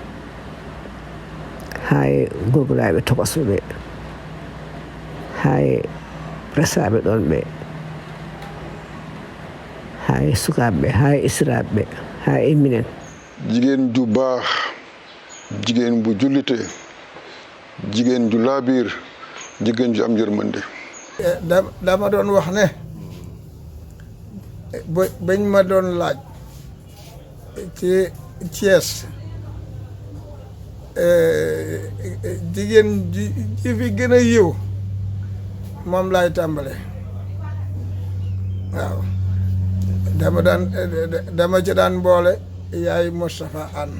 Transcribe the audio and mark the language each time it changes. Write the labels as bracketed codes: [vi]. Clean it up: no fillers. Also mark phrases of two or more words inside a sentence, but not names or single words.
[ff] hay gorgulaɓe tokosoɓe hay resaɓe ɗon ɓe hay sukaɓeɓe hay isiraɓeɓe hay eminen. [wo] Jigéen ju baax jigéen bu jullite jigéen ju laabiir jigéen ju am yërmande. dama doon wax ne bañ ma doon laaj ci Thiès jigéen ji fi gën a yiw moom laay tàmbale waaw dama ci daan boole yaay Moustapha Anne.